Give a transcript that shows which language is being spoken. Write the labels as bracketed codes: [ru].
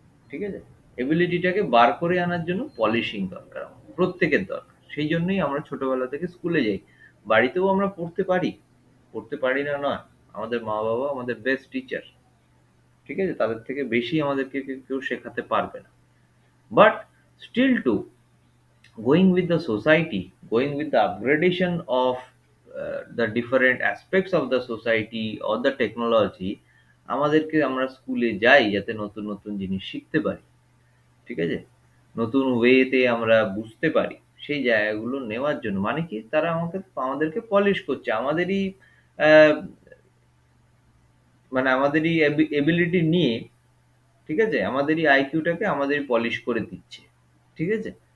[bn] ঠিক আছে? এবিলিটিটাকে বার করে আনার জন্য পলিশিং দরকার আমাদের। প্রত্যেকের দরকার। সেই জন্যই আমরা ছোটবেলা থেকে স্কুলে যাই। বাড়িতেও আমরা পড়তে পারি। পড়তে পারি না নয়। আমাদের মা-বাবা আমাদের বেস্ট টিচার। ঠিক আছে? তাদের থেকে বেশি আমাদেরকে কেউ শেখাতে পারবে না। [en] But still too, going with the society, going with the upgradation of the different aspects of the society or the technology, [bn] আমাদেরকে আমরা স্কুলে যাই যাতে নতুন জিনিস শিখতে পারি। ঠিক আছে? নতুন ওয়েতে আমরা বুঝতে পারি। সেই জায়গাগুলো নেওয়ার জন্য মানে কি তারা আমাদেরকে পলিশ করছে। আমাদেরই আহ, মানে আমাদেরই এবিলিটি নিয়ে, ঠিক আছে? আমাদেরই আইকিউটাকে আমাদেরই পলিশ করে দিচ্ছে। ঠিক আছে?